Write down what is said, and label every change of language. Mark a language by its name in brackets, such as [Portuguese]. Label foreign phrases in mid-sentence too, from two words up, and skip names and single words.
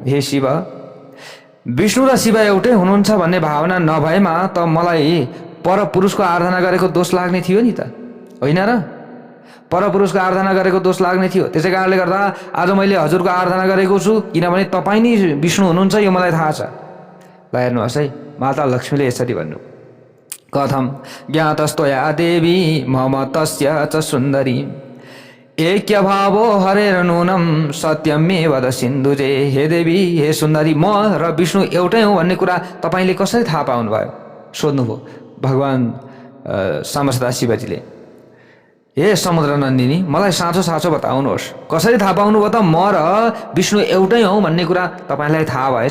[Nepali] हे शिव, विष्णु र शिव एउटै हुनुहुन्छ भन्ने भावना नभएमा त मलाई परपुरुषको आराधना गरेको दोष लाग्ने थियो नि त, होइन र? परपुरुषको आराधना गरेको दोष लाग्ने थियो। त्यसै कारणले गर्दा आज मैले हजुरको आराधना गरेको छु, किनभने तपाईँ नै विष्णु हुनुहुन्छ, यो मलाई थाहा छ। ल हेर्नुहोस् है, माता लक्ष्मीले यसरी भन्नु, [Sanskrit] कथम ज्ञातस्तोया देवी मम तस्य च सुन्दरी ऐक्य भावो हरेर नूनम सत्यमे वद सिन्धुजे। [Nepali] हे देवी, हे सुन्दरी, म र विष्णु एउटै हौँ भन्ने कुरा तपाईँले कसरी थाहा पाउनुभयो? सोध्नुभयो भगवान सामसदा शिवजीले। हे समुद्र नन्दिनी, मलाई साँचो साँचो बताउनुहोस्, कसरी थाहा पाउनुभयो त म र विष्णु एउटै हौँ भन्ने कुरा तपाईँलाई थाहा भएछ?